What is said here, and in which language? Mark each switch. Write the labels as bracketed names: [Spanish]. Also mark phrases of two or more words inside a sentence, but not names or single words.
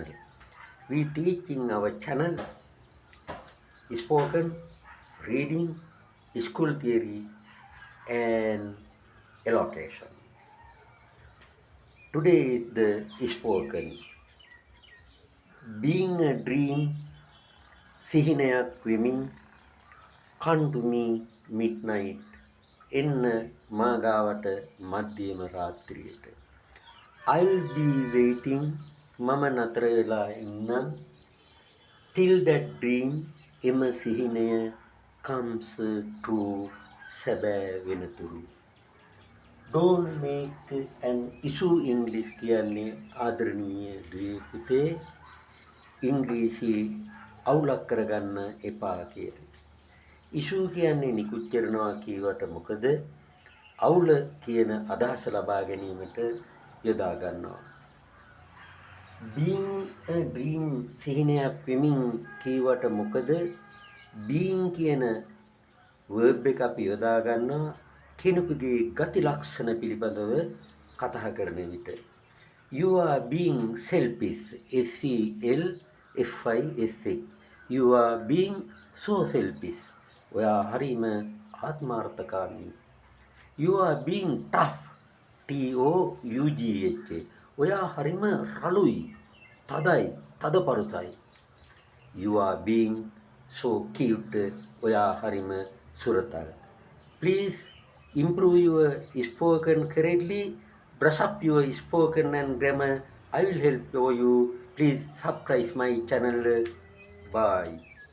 [English] We teach in our channel spoken, reading, school theory, and allocation. Today is the spoken. Being a dream, [Sinhala] සිහිනයක් වෙමින් [English] come to me midnight [Sinhala] එන්න මා ගාවට මධ්‍යම රාත්‍රියට. [English] I'll be waiting [Sinhala] මම නතර වෙලා ඉන්නම් [English] till that dream [Sinhala] එම සිහිනය [English] comes true [Sinhala] සැබෑ වෙනතුරු. [English] Don't make an issue English [Sinhala] කියන්නේ ආදරණීය දුවේ පුතේ ඉංග්‍රීසි අවුලක් කරගන්න එපා කියලා. ඉෂූ කියන්නේ නිකුත් කරනවා කියවට මොකද අවුල කියන අදහස ලබා ගැනීමට යොදා ගන්නවා. [English] being a dream [Sinhala] සිහිනයක් වෙමින් කියවට මොකද being කියන verb එක අපි යොදා ගන්නවා කෙනෙකුගේ ගති ලක්ෂණ පිළිබඳව කතා කරන විට. [English] You are being selfish. SELFISH. You are being so selfish. [Sinhala] ඔයා හරිම ආත්මාර්ථකාමී. [English] You are being tough. TOUGH. [Sinhala] ඔයා හරිම රළුයි. තදයි. තදපරුසයි. [English] You are being so cute. [Sinhala] ඔයා හරිම සුරතල්. [English] Please improve your spoken correctly. Brush up your spoken and grammar. I will help you. Please subscribe my channel. Bye.